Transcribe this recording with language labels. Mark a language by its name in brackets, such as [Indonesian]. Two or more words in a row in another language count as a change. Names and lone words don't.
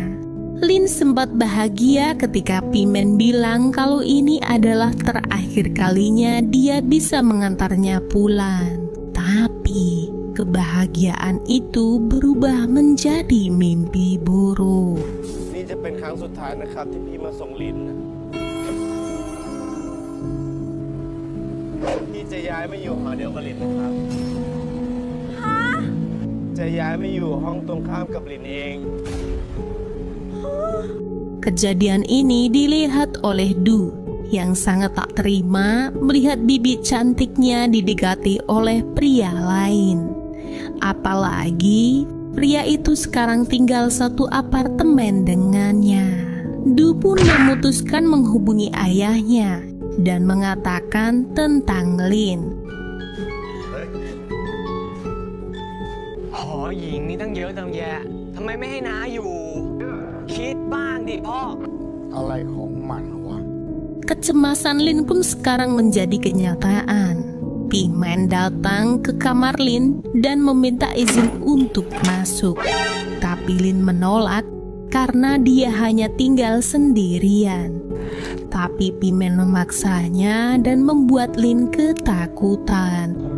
[Indonesian] Lin sempat bahagia ketika Pimen bilang kalau ini adalah terakhir kalinya dia bisa mengantarnya pulang. Tapi kebahagiaan itu berubah menjadi mimpi buruk. [Thai] นี่จะเป็นครั้งสุดท้ายนะครับที่พี่มาส่งลินนะพี่จะย้ายมาอยู่หอเดียวกับลินนะครับ จะย้ายมาอยู่ห้องตรงข้ามกับลินเอง [Indonesian] Kejadian ini dilihat oleh Du yang sangat tak terima melihat bibi cantiknya didekati oleh pria lain. Apalagi pria itu sekarang tinggal satu apartemen dengannya. Du pun memutuskan menghubungi ayahnya dan mengatakan tentang Lin. [Thai] หอหญิงนี่ตั้งเยอะตั้งแยะทำไมไม่ให้น้าอยู่ คิดบ้างดิพ่อ เอาอะไรของมันวะ [Indonesian] Kecemasan Lin pun sekarang menjadi kenyataan. Pimen datang ke kamar Lin dan meminta izin untuk masuk. Tapi Lin menolak karena dia hanya tinggal sendirian. Tapi Pimen memaksanya dan membuat Lin ketakutan.